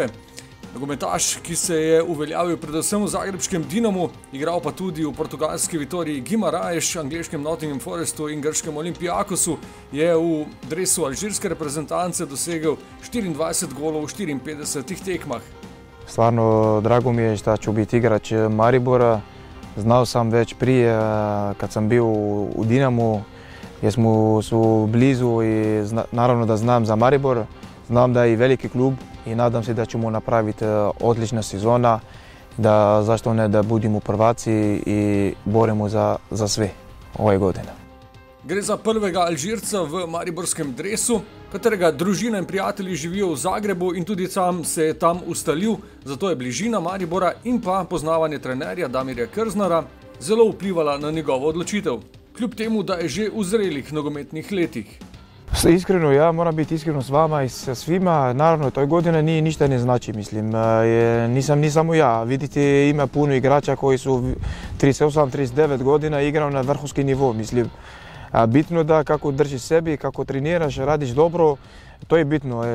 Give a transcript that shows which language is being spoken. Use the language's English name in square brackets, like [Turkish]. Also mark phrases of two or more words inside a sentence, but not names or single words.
[Slovenian] Nogometaš, ki se je uveljavil predvsem v zagrebškem Dinamu, igral pa tudi v portugalski Vitoriji Guimarães, angleškem Nottingham Forestu in grškem Olympiakosu, je v dresu alžirske reprezentance dosegel 24 golov v 54 tekmah. [Croatian] Stvarno drago mi je što ću biti igrač Maribora. Znao sam već prije kad sam bio u Dinamu, jer su blizu i naravno da znam za Maribor. Znam da je i veliki klub i nadam se da ćemo napraviti odlična sezona, da zašto ne da budemo prvaci i borimo za sve ove godine. [Slovenian] Gre za prvega Alžirca v mariborskem dresu, katerega družina in prijatelji živijo v Zagrebu in tudi sam se je tam ustalil, zato je bližina Maribora in pa poznavanje trenerja Damirja Krznara zelo vplivala na njegovo odločitev, kljub temu, da je že v zrelih nogometnih letih. [Croatian] Iskreno, ja moram biti iskreno s vama i sa svima. Naravno, toj godine ništa ne znači, mislim. Nisam samo ja. Vidite, ima puno igrača koji su 38-39 godina igrao na vrhunski nivo, mislim. Bitno da kako držiš sebi, kako treniraš, radiš dobro, to je bitno.